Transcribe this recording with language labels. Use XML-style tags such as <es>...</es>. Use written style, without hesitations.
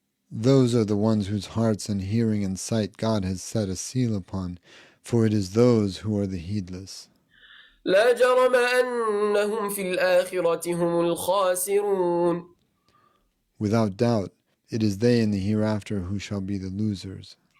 <en>Those are the ones whose hearts and hearing and sight God has set a seal upon, for it is those who are the heedless.</en> <ar>لا جرم أنهم في الآخرة هم الخاسرون.</ar> <en>Without doubt, it is they in the hereafter who shall be the losers.</en>